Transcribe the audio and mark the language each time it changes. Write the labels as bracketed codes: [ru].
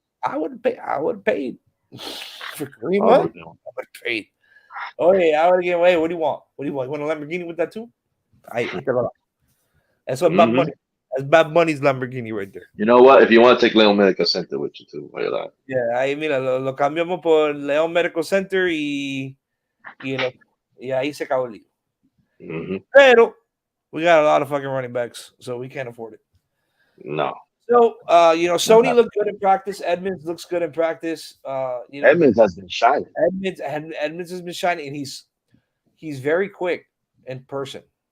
[en] I would have paid for Kareem Hunt. I would have paid. Oh yeah, I would have given away. What do you want? You want a Lamborghini with that too? That's what money. That's Bad Bunny's Lamborghini right there. You know what? If you want to take Leon Medical Center with you too, why you like? [es] Yeah, ahí mira, lo cambiamos por León Medical Center y ahí se acabó el lío. Mm-hmm. Pero [en] we got a lot of fucking running backs, so we can't afford it. No. So, Sony looked good in practice. Edmonds looks good in practice. Edmonds has been shining. Edmonds has been shining, and he's very quick in person.